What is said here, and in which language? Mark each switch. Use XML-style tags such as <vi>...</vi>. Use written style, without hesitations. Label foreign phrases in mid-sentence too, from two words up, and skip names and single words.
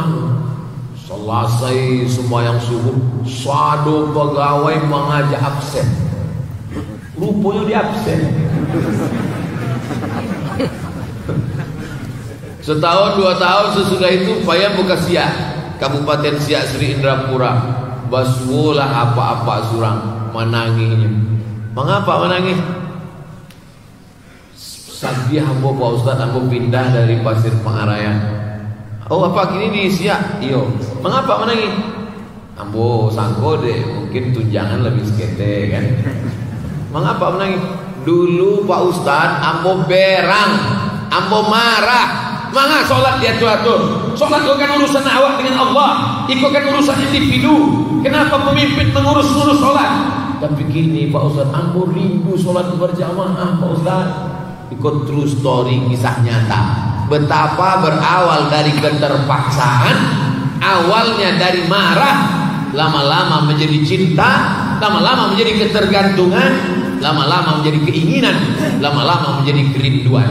<id>Selesai sembahyang subuh, satu pegawai mengajak absen. Rupanya dia absen. Setahun 2 tahun sesudah itu payah buka Siak. Kabupaten Siak Sri Indrapura, baswolah apa-apa surang menanginya. Mengapa menangis?</id> <min>Sabiah ambo Pak Ustaz, ambo pindah dari Pasir Pangarayan.</min> <id>Oh apa gini di Siak? Iyo. Mengapa menangis?</id> <min>Ambo sangko deh, mungkin tunjangan lebih sekete kan.</min> <id>Mengapa menangis? Dulu Pak Ustaz ambo berang, ambo marah. Maka sholat dia atur. Sholat itu kan urusan awak dengan Allah. Itu kan urusan individu. Kenapa pemimpin mengurus-urus sholat? Tapi gini Pak Ustaz, ambo rindu sholat berjamaah Pak Ustaz. Ikut</id> <en>true story,</en> <id>kisah nyata. Betapa berawal dari keterpaksaan, awalnya dari marah, lama-lama menjadi cinta, lama-lama menjadi ketergantungan, lama-lama menjadi keinginan, lama-lama menjadi kerinduan.</id>